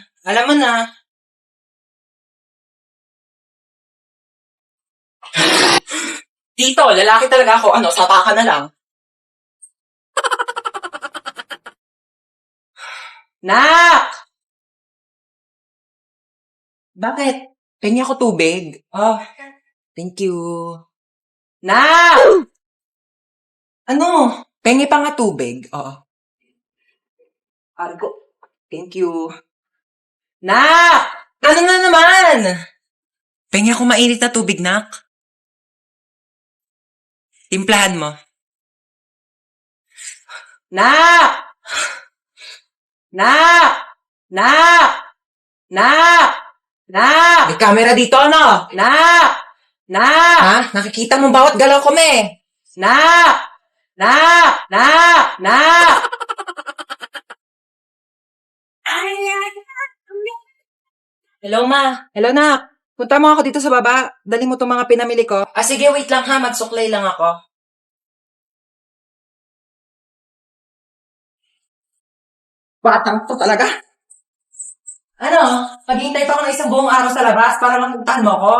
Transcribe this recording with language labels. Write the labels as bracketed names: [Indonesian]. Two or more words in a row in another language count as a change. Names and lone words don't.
[Filipino] Alam mo na. Tito, lalaki talaga ako. Ano, sapa ka na lang. Nak! Bakit? Pengi ako tubig. [English] Oh, thank you. [Filipino] Nak! Ano? Pengi pa nga tubig. Oo. [English] Argo. Thank you. [Filipino] Nak! Ano na naman? Pengi ako mainit na tubig, Nak. Timplahan mo. Nak! Nak! Nak! Nak! Nak! May camera dito, ano? Nak! Nak! Ha? Nakikita mo bawat galaw ko, me? Nak! Nak! Nak! Nak! Hello, ma. Hello, Nak. Punta mo ako dito sa baba. Dali mo itong mga pinamili ko. Sige, wait lang ha. Magsuklay lang ako. Batang to talaga. Ano? Maghihintay pa ako ng isang buong araw sa labas para mapuntahan mo ko?